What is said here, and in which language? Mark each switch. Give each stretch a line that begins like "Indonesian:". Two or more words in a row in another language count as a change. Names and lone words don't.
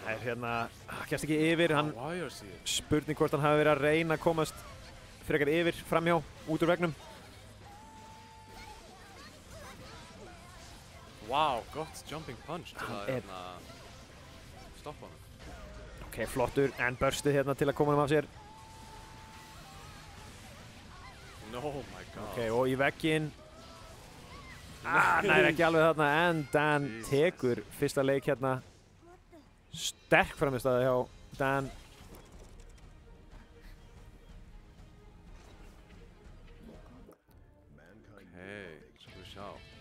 Icelandic: Það er hérna, kemst ekki yfir, hann spurning hvort hann hafi verið að reyna að komast frekar yfir, framhjá, út úr vegnum. Wow, gott
English: jumping punch
Icelandic: til að hérna stoppa hann. Ok, flottur, en burstið hérna til að koma hann af sér.
English: Oh my god.
Icelandic: Ok, og í vegginn. Nær ekki alveg þarna, en Dan tekur fyrsta leik hérna. Sterk framistæða hjá Dan. Ok, svo við sjá.